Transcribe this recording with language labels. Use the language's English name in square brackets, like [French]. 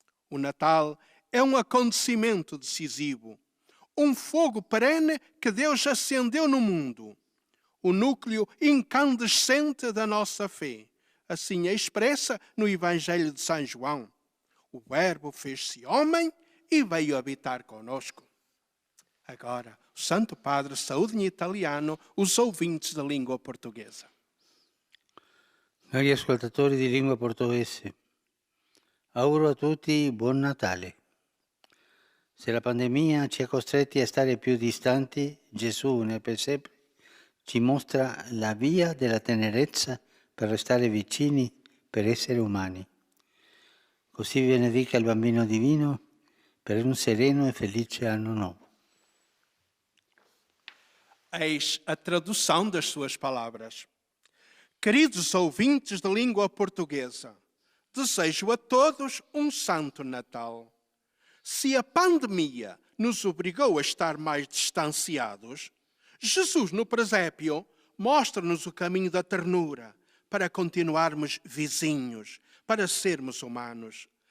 [Portuguese] O Natal é um acontecimento decisivo, um fogo perene que Deus acendeu no mundo, o núcleo incandescente da nossa fé. Assim é expressa no Evangelho de São João. O Verbo fez-se homem e veio habitar conosco. Agora, o Santo Padre saúde em italiano os ouvintes da língua portuguesa. [Italian] Cari ascoltatori di lingua portoghese, auguro a tutti buon Natale. Se la pandemia ci ha costretti a stare più distanti, Gesù nel presepe ci mostra la via della tenerezza per restare vicini, per essere umani. Così vi benedica il Bambino Divino per un sereno e felice anno nuovo. [Portuguese] Eis a tradução das suas palavras. Queridos ouvintes da língua portuguesa, desejo a todos um Santo Natal. Se a pandemia nos obrigou a estar mais distanciados, Jesus no presépio mostra-nos o caminho da ternura para continuarmos vizinhos, para sermos humanos.